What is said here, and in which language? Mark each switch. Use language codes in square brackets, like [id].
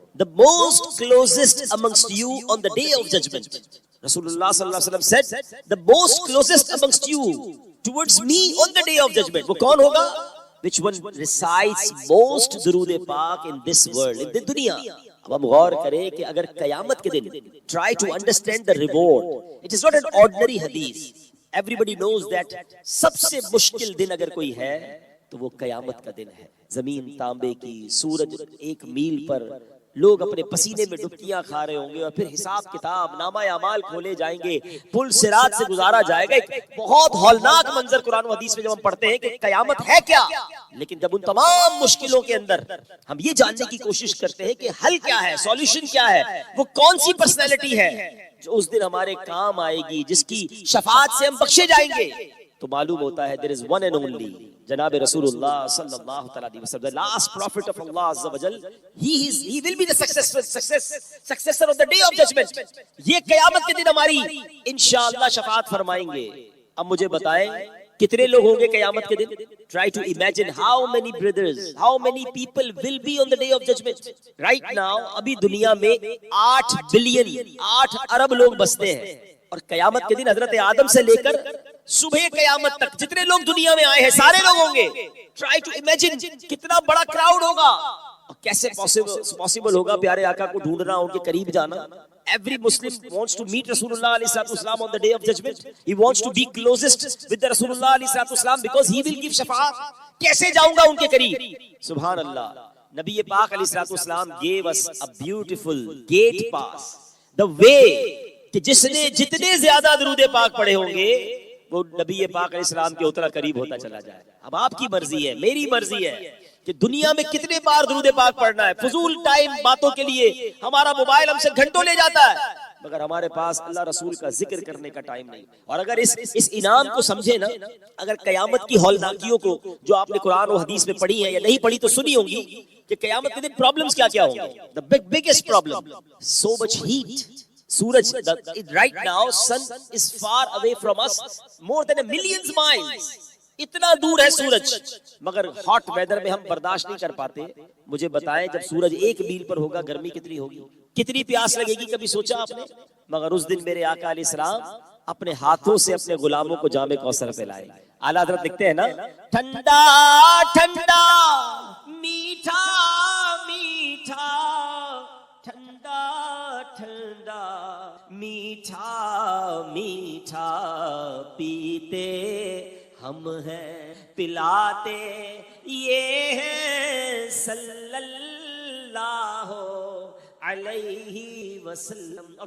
[en] The most closest amongst you on the day of judgment. رسول اللہ صلی اللہ علیہ وسلم said, the most closest amongst you towards me on the day of judgment. [ur] وہ کون ہوگا؟ [en] Which one recites most درود پاک in this world, in the دنیا. [ur] اب ہم غور کریں کہ اگر قیامت کے دن [en] try to understand the reward. It is not an ordinary hadith. Everybody knows that [ur] سب سے مشکل دن اگر کوئی ہے تو وہ قیامت کا دن ہے. زمین تانبے کی, سورج 1 میل پر, لوگ اپنے پسینے میں ڈبکیاں کھا رہے ہوں گے, اور پھر حساب کتاب نامہ اعمال کھولے جائیں گے, پل صراط سے گزارا جائے گا. ایک بہت ہولناک منظر قرآن و حدیث میں جب ہم پڑھتے ہیں کہ قیامت ہے کیا, لیکن جب ان تمام مشکلوں کے اندر ہم یہ جاننے کی کوشش کرتے ہیں کہ حل کیا ہے, سولوشن کیا ہے, وہ کون سی پرسنالٹی ہے جو اس دن ہمارے کام آئے گی, جس کی شفاعت سے ہم بخشے جائیں گے, تو معلوم ہوتا ہے [en] there is one and only [ur] جناب رسول اللہ صلی اللہ علیہ وسلم, [en] the last prophet of Allah Azza wa Jal. He will be the successor of the day of judgment. [ur] یہ قیامت کے دن ہماری انشاءاللہ شفاعت فرمائیں گے. اب مجھے بتائیں کتنے لوگ ہوں گے قیامت کے دن؟ [en] Try to imagine how many brothers, how many people will be on the day of judgment. Right now [ur] ابھی دنیا میں 8 بلین 8 ارب لوگ بستے ہیں, اور قیامت کے دن حضرت آدم سے لے کر صبح قیامت تک جتنے لوگ دنیا میں آئے ہیں سارے لوگ ہوں گے. [en] try to imagine [ur] کتنا بڑا کراؤڈ ہوگا, اور کیسے پاسبل ہوگا پیارے آقا کو ڈھونڈنا, ان کے قریب جانا. [en] Every Muslim wants to meet Rasulullah alayhi salatu on the day of judgment. He wants to be closest with the Rasulullah alayhi salatu because he will give shafaat. [ur] کیسے جاؤں گا ان کے قریب؟ سبحان اللہ. [en] نبی پاک علیہ الصلوۃ والسلام gave us a beautiful gate pass. The way [ur] کہ جس نے جتنے زیادہ درود پاک پڑھے ہوں گے وہ نبی پاک علیہ السلام کے اتنا قریب ہوتا چلا جائے. اب آپ کی مرضی ہے, میری مرضی ہے کہ دنیا میں کتنے بار درود پاک پڑھنا ہے. فضول ٹائم باتوں کے لیے ہمارا موبائل ہم سے گھنٹوں لے جاتا ہے. مگر ہمارے پاس اللہ رسول کا ذکر کرنے کا ٹائم نہیں. اور اگر اس انعام کو سمجھے نا, اگر قیامت کی ہولناکیوں کو جو آپ نے قرآن و حدیث میں پڑھی ہیں یا نہیں پڑھی تو سنی ہوں گی کہ قیامت کے دن پرابلمز کیا کیا ہوں گے. [en] the biggest problem, so much heat. سورج right now sun is far away from us more than a million miles. [ur] اتنا دور ہے سورج, مگر ہاٹ ویدر میں ہم برداشت نہیں کر پاتے. مجھے بتائیں جب سورج 1 میل پر ہوگا گرمی کتنی ہوگی, کتنی پیاس لگے گی, کبھی سوچا آپ نے؟ مگر اس دن میرے آقا علیہ السلام اپنے ہاتھوں سے اپنے غلاموں کو جام کوثر پلائے. اعلیٰ حضرت لکھتے ہیں نا, ٹھنڈا ٹھنڈا میٹھا میٹھا, ٹھنڈا ٹھنڈا میٹھا میٹھا پیتے ہم ہیں, پلاتے یہ ہے صلی اللہ علیہ وسلم.